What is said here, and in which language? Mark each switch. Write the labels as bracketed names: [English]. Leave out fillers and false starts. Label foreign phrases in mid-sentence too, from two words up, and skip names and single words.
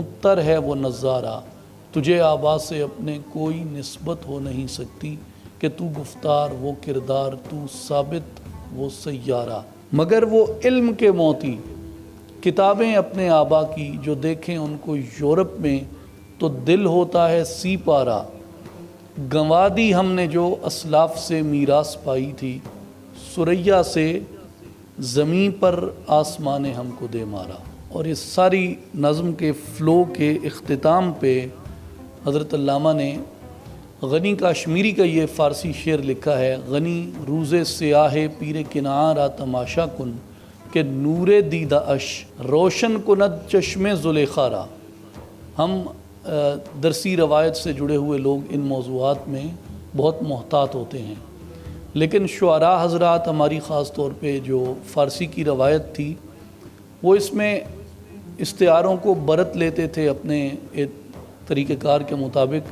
[Urdu] تر ہے وہ نظارہ، تجھے آبا سے اپنے کوئی نسبت ہو نہیں سکتی، کہ تو گفتار وہ کردار تو ثابت وہ سیارہ، مگر وہ علم کے موتی کتابیں اپنے آبا کی، جو دیکھیں ان کو یورپ میں تو دل ہوتا ہے سی پارا، گنوا دی ہم نے جو اسلاف سے میراث پائی تھی، سریا سے زمین پر آسمان ہم کو دے مارا۔ اور اس ساری نظم کے فلو کے اختتام پہ حضرت علامہ نے غنی کاشمیری کا یہ فارسی شعر لکھا ہے، [Persian] غنی روز سیاہ پیر کنعان را تماشا کن، کہ نور دیدہ اش روشن کند چشم زلیخا را۔ [Urdu] ہم درسی روایت سے جڑے ہوئے لوگ ان موضوعات میں بہت محتاط ہوتے ہیں، لیکن شعراء حضرات ہماری خاص طور پہ جو فارسی کی روایت تھی وہ اس میں استعاروں کو برت لیتے تھے اپنے طریقہ کار کے مطابق۔